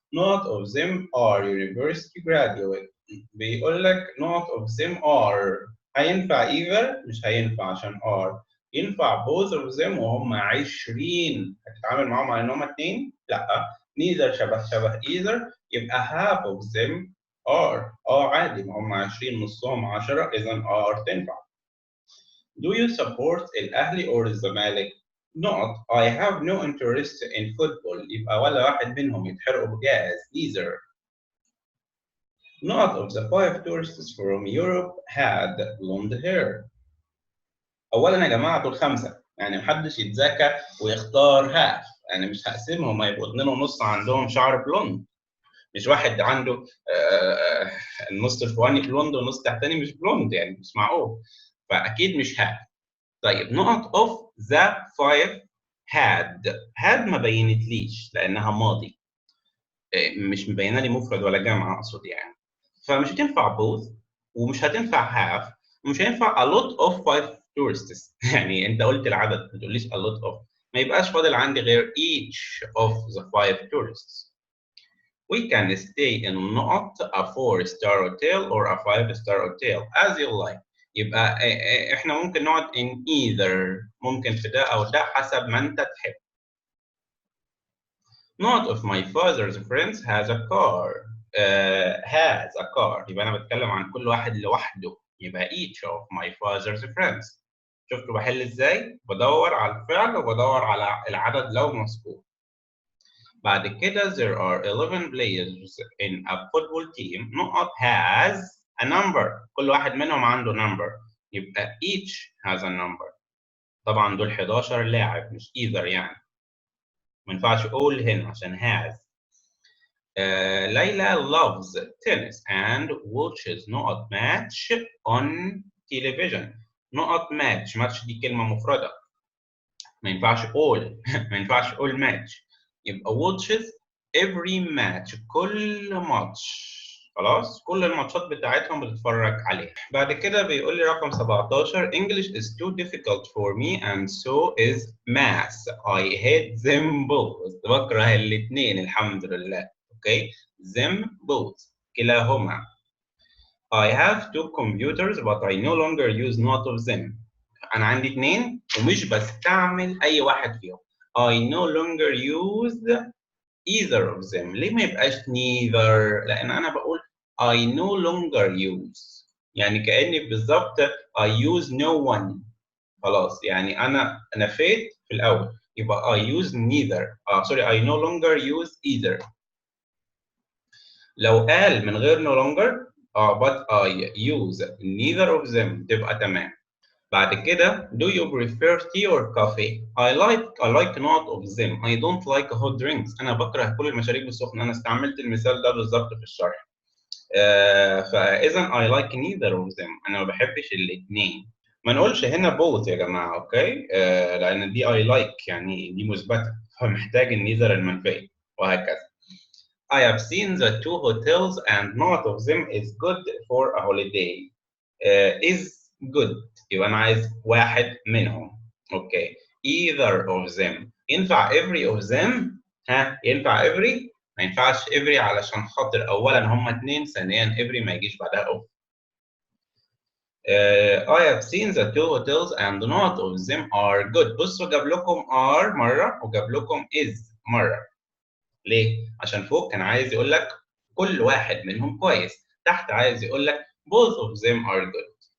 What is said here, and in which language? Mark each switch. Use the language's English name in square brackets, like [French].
[English] Not of them are university graduate. [Arabic] بيقول لك [English] not of them are. [Arabic] هينفع either؟ مش هينفع عشان are. ينفع [English] both of them [Arabic] وهم 20. هتتعامل معاهم على ان هم 2؟ لا. [English] neither [Arabic] شبه [English] either. [Arabic] يبقى [English] half of them are. [Arabic] عادي، ما هم 20 نصهم 10 اذا are تنفع. [English] Do you support الأهلي or الزمالك؟ Not. I have no interest in football. [Arabic] يبقى ولا واحد منهم يتحرقوا بجاز. Neither. [English] Not of the 5 tourists from Europe had blonde hair. [Arabic] أولا يا جماعة دول 5، يعني محدش يتذكى ويختار half، يعني مش هقسمهم هيبقوا 2.5 عندهم شعر بلوند. مش واحد عنده النص الفوقاني بلوند والنص التحتاني مش بلوند، يعني مش معقول. فأكيد مش half. طيب [English] not of the 5 had [Arabic] ما بينتليش لانها ماضي، مش مبينه لي مفرد ولا جمع اقصد يعني. فمش هتنفع both ومش هتنفع half ومش هينفع [English] a lot of 5 tourists. [Arabic] يعني انت قلت العدد ما تقوليش [English] a lot of، [Arabic] ما يبقاش فاضل عندي غير [English] each of the 5 tourists. We can stay in not a 4-star hotel or a 5-star hotel as you like. [Arabic] يبقى احنا ممكن نقعد [English] in either، [Arabic] ممكن في ده او ده حسب ما انت تحب. [English] Not of my father's friends has a car. has a car. [Arabic] يبقى انا بتكلم عن كل واحد لوحده. يبقى [English] each of my father's friends. [Arabic] شفتوا بحل ازاي؟ بدور على الفعل وبدور على العدد لو مذكور. بعد كده [English] there are 11 players in a football team. Not has a number. [Arabic] كل واحد منهم عنده number. [English] يبقى each has a number. [Arabic] طبعا دول 11 لاعب مش either يعني. ما ينفعش all هنا عشان has. [English] ليلى loves tennis and watches not match on television. not match [Arabic] دي كلمة مفردة. ما ينفعش all. ما ينفعش [English] all match. [Arabic] يبقى [English] watches every match. [Arabic] كل ماتش. خلاص كل الماتشات بتاعتهم بتتفرج عليها. بعد كده بيقول لي رقم 17 [English] English is too difficult for me and so is math. I hate them both. [Arabic] بكره الاثنين الحمد لله. [English] okay them both [Arabic] كلاهما. [English] I have 2 computers but I no longer use not of them. [Arabic] انا عندي 2 ومش بستعمل اي واحد فيهم. [English] I no longer use either of them. [Arabic] ليه ما يبقاش neither؟ لأن أنا بقول [English] I no longer use، [Arabic] يعني كأني بالظبط [English] I use no one. [Arabic] خلاص يعني أنا نفيت في الأول، يبقى [English] I use neither. sorry I no longer use either. [Arabic] لو قال من غير [English] no longer but I use neither of them [Arabic] تبقى تمام. بعد كده [English] do you prefer tea or coffee؟ I like not of them. I don't like hot drinks. [Arabic] أنا بكره كل المشاريب السخنة. أنا استعملت المثال ده بالظبط في الشرح. فإذا [English] I like neither of them. [Arabic] أنا ما بحبش الاثنين. ما نقولش هنا both يا جماعة، أوكي؟ لأن دي [English] I like [Arabic] يعني دي مثبتة، فمحتاج النيذر المنفية وهكذا. [English] I have seen the 2 hotels and not of them is good for a holiday. is good [Arabic] يبقى أنا عايز واحد منهم. [English] Okay either of them. [Arabic] ينفع [English] every of them؟ [Arabic] ينفع every؟ ما ينفعش every علشان خاطر أولاً هما 2، ثانياً every ما يجيش بعدها of. [English] I have seen the 2 hotels and not of them are good. [Arabic] بصوا جاب لكم are مرة وجاب لكم is مرة. ليه؟ عشان فوق كان عايز يقول لك كل واحد منهم كويس، تحت عايز يقول لك [English] both of them are good.